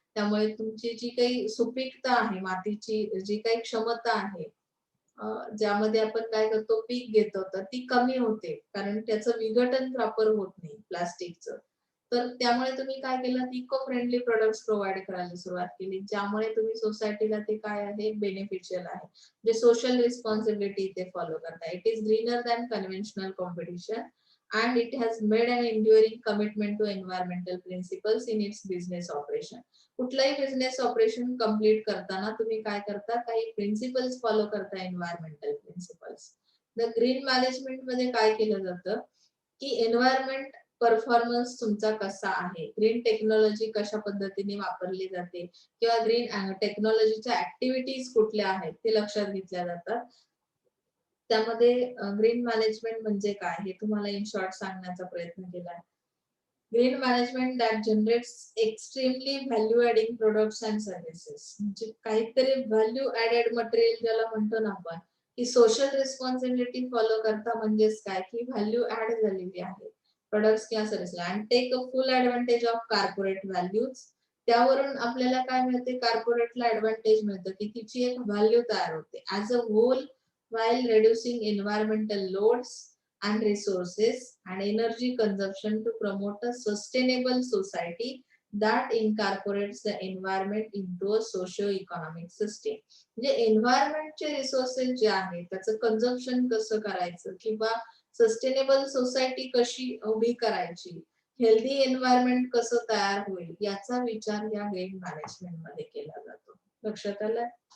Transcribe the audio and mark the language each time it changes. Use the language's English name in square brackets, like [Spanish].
[Marathi] त्यामुळे तुमची जी काही सुपीकता आहे मातीची जी काही क्षमता आहे ज्यामध्ये आपण काय करतो पीक घेतो तर ती कमी होते कारण त्याचं विघटन प्रॉपर होत नाही प्लास्टिकचं. तर त्यामुळे तुम्ही काय केलं इको फ्रेंडली प्रोडक्ट्स प्रोव्हाइड करायला सुरुवात केली ज्यामुळे तुम्ही सोसायटीला ते काय आहे बेनिफिशियल आहे. म्हणजे सोशल रिस्पॉन्सिबिलिटी ते फॉलो करता. [English] It is greener than conventional competition and it has made an enduring commitment to environmental principles in its business operation. [Marathi] कुठलाही बिझनेस ऑपरेशन कम्प्लीट करताना तुम्ही काय करता काही प्रिन्सिपल्स फॉलो करता environmental principles. The green management मध्ये काय केलं जातं की एन्व्हायरमेंट परफॉर्मन्स तुमचा कसा आहे. ग्रीन टेक्नॉलॉजी कशा पद्धतीने वापरली जाते किंवा ग्रीन टेक्नॉलॉजीच्या ऍक्टिव्हिटीज कुठल्या आहेत ते लक्षात घेतल्या जातात. त्यामध्ये ग्रीन मॅनेजमेंट म्हणजे काय हे तुम्हाला इन शॉर्ट सांगण्याचा प्रयत्न केला आहे. [English] Green management that generates extremely value adding products and services. [Marathi] म्हणजे काहीतरी व्हॅल्यू ऍडेड मटेरियल ज्याला म्हणतो ना आपण की सोशल रिस्पॉन्सिबिलिटी फॉलो करता म्हणजेच काय की व्हॅल्यू ऍड झालेली आहे. [English] Products किंवा service and take a full advantage of corporate values. त्यावरून आपल्याला काय मिळते, कॉर्पोरेटला ऍडव्हान्टेज मिळतं की तिची एक व्हॅल्यू तयार होते as a whole while reducing environmental loads and resources and energy consumption to promote a sustainable society that incorporates the environment into a socio-economic system. [Marathi] म्हणजे एन्व्हायरमेंटचे रिसोर्सेस जे आहेत त्याचं कन्झम्पशन कसं करायचं किंवा सस्टेनेबल सोसायटी कशी उभी करायची, हेल्दी एन्व्हायरमेंट कसं तयार होईल याचा विचार या ग्रीन मॅनेजमेंट मध्ये केला जातो. लक्षात आलं?